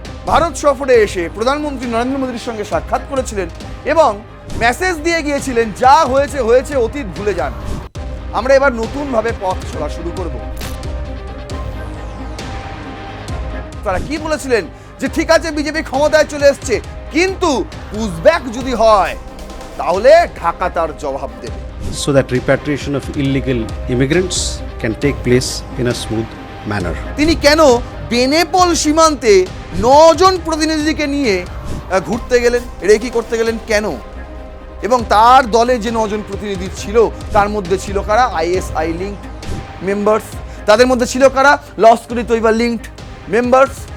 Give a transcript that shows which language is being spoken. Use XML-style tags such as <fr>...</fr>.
<bn>ভারত সফরে এসে প্রধানমন্ত্রী নরেন্দ্র মোদীর সঙ্গে সাক্ষাৎ করেছিলেন এবং মেসেজ দিয়ে গিয়েছিলেন যা হয়েছে হয়েছে, অতীত ভুলে যান, আমরা এবার নতুনভাবে পথ চলা শুরু করব। তারা কি বলেছিলেন যে ঠিক আছে বিজেপি ক্ষমতায় চলে এসছে, কিন্তু পুশব্যাক যদি হয় তাহলে ঢাকা তার জবাব দেবে।</bn> <en>So that repatriation of illegal immigrants can take place in a smooth manner.</en> <bn>তিনি কেন বেনেপল সীমান্তে 9 জন প্রতিনিধিকে নিয়ে ঘুরতে গেলেন, রেকি করতে গেলেন কেন? এবং তার দলে যে 9 জন প্রতিনিধি ছিল তার মধ্যে ছিল কারা? ISI linked members. তাদের মধ্যে ছিল কারা? লস্কর ই তৈবা লিঙ্কড মেম্বার্স।</bn>